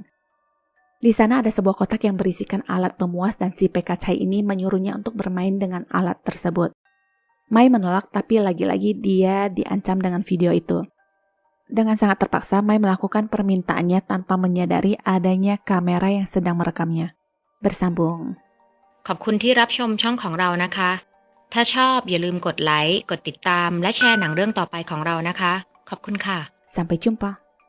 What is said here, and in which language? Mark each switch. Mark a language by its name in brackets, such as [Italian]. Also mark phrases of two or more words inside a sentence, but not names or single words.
[Indonesian] Di sana ada sebuah kotak yang berisikan alat pemuas dan si PK Chai ini menyuruhnya untuk bermain dengan alat tersebut. Mai menolak tapi lagi-lagi dia diancam dengan video itu. Dengan sangat terpaksa, Mai melakukan permintaannya tanpa menyadari adanya kamera yang sedang merekamnya. Bersambung. [Thai] ขอบคุณที่รับชมช่องของเรานะคะ ถ้าชอบอย่าลืมกดไลค์ กดติดตาม และแชร์หนังเรื่องต่อไปของเรานะคะ ขอบคุณค่ะ [Indonesian] Sampai jumpa.